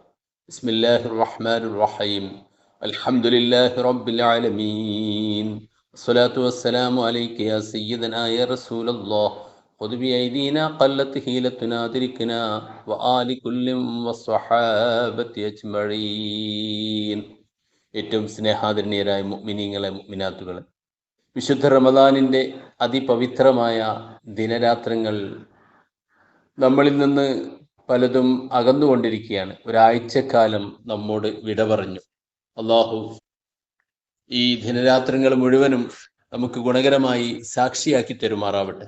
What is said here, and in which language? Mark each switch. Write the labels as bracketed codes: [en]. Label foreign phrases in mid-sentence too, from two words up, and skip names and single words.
[ar] بسم الله الرحمن الرحيم. الحمد لله رب العالمين. الصلاة والسلام عليك يا سيدنا يا رسول الله. خذ بأيدينا قلت حيلتنا أدركنا وآل كل والصحابة أجمعين. [ml] ഏറ്റവും സ്നേഹാദരണീയരായ മുഅ്മിനീങ്ങളെ മുഅ്മിനാത്തുകളെ, വിശുദ്ധ റമദാനിൻ്റെ അതിപവിത്രമായ ദിനരാത്രങ്ങൾ നമ്മളിൽ നിന്ന് പലതും അകന്നുകൊണ്ടിരിക്കുകയാണ്. ഒരാഴ്ചക്കാലം നമ്മോട് വിട പറഞ്ഞു. അള്ളാഹു ഈ ദിനരാത്രങ്ങൾ മുഴുവനും നമുക്ക് ഗുണകരമായി സാക്ഷിയാക്കി തരുമാറാവട്ടെ.